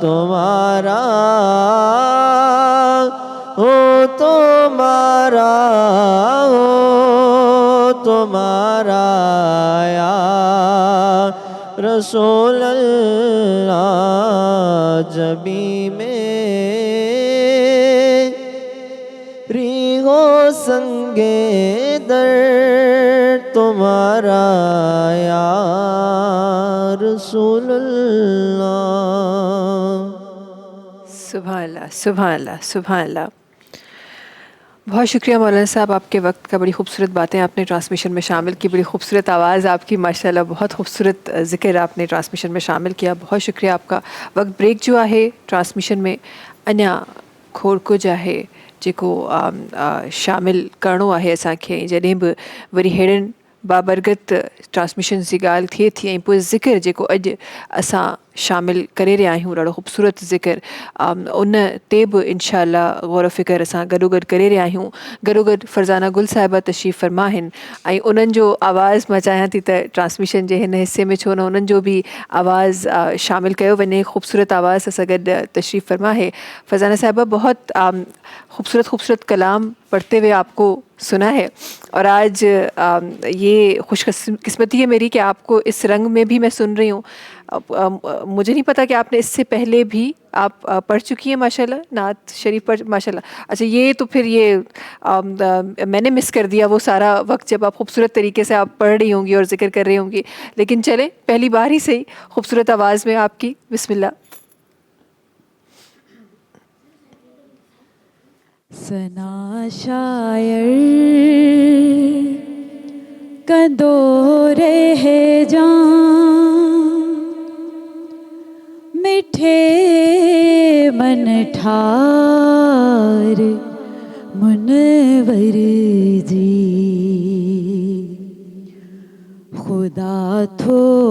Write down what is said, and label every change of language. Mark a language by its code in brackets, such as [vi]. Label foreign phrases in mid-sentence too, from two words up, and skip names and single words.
[ur] تمہارا ہو تمہارا ہو تمہارا [ar] يا رسول الله. [ur] جبی میری ہو سنگِ در تمہارا [ar] يا رسول الله. سبحان الله، سبحان الله، سبحان الله. [ur] بہت شکریہ مولانا صاحب، آپ کے وقت کا بڑی خوبصورت باتیں آپ نے ٹرانسمیشن میں شامل کی، بڑی خوبصورت آواز آپ کی ماشاءاللہ، بہت خوبصورت ذکر آپ نے ٹرانسمیشن میں شامل کیا. بہت شکریہ آپ کا. [sd] वक्त ब्रेक जो आहे ट्रांसमिशन में अञा खोड़ कुझु आहे जेको शामिल करिणो आहे असांखे। जॾहिं बि वरी अहिड़नि बाबरगत ट्रांसमिशन जी ॻाल्हि थिए थी ऐं पोइ ज़िक्र जेको अॼु असां शामिल करे रहिया आहियूं, ॾाढो ख़ूबसूरत ज़िक्र, उन ते बि इनशाअल्लाह गौर फ़िक्र असां गॾोगॾु करे रहिया आहियूं। गॾोगॾु फरज़ाना गुल साहिबा तशरीफ़ फ़रमा आहिनि ऐं उन्हनि जो आवाज़ मां चाहियां थी त ट्रांसमिशन जे हिन हिसे में छो न उन्हनि जो बि आवाज़ शामिल कयो वञे। ख़ूबसूरत आवाज़ सां गॾु तशरीफ़ फ़रमा है फरज़ाना साहिबा। [ur] بہت خوبصورت خوبصورت کلام پڑھتے ہوئے آپ کو سنا ہے اور آج یہ خوش قسمتی ہے میری کہ آپ کو اس رنگ میں بھی میں سن رہی ہوں. مجھے نہیں پتا کہ آپ نے اس سے پہلے بھی آپ پڑھ چکی ہیں ماشاءاللہ، نعت شریف پڑھ ماشاءاللہ. اچھا، یہ تو پھر یہ میں نے مس کر دیا وہ سارا وقت جب آپ خوبصورت طریقے سے آپ پڑھ رہی ہوں گی اور ذکر کر رہی ہوں گی. لیکن چلیں، پہلی بار ہی سہی خوبصورت آواز میں آپ کی، بسم اللہ. [sd] सना शायर कंदो रह जान मिठे मन ठार मुनवर जी खुदा थो